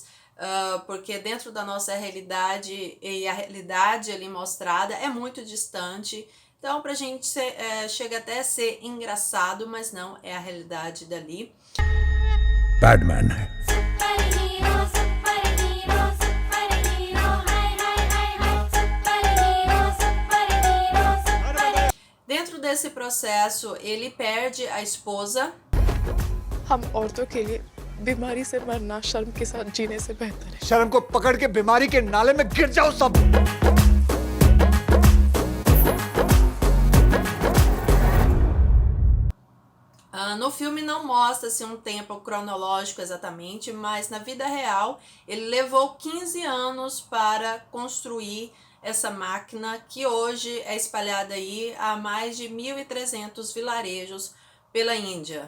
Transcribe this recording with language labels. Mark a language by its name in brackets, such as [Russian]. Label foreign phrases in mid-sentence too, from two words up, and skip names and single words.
[Portuguese] Porque dentro da nossa realidade e a realidade ali mostrada é muito distante, então pra gente chega até a ser engraçado, mas não é a realidade dali. Batman. Dentro desse processo ele perde a esposa. [Hindi] हम औरतों के लिए बीमारी से मरना शर्म के साथ जीने से बेहतर है। शर्म को पकड़ के बीमारी के नाले में गिर जाओ सब। [Portuguese] No filme não mostra-se um tempo cronológico exatamente, mas na vida real ele levou 15 anos para construir essa máquina que hoje é espalhada aí a mais de 1.300 vilarejos pela Índia.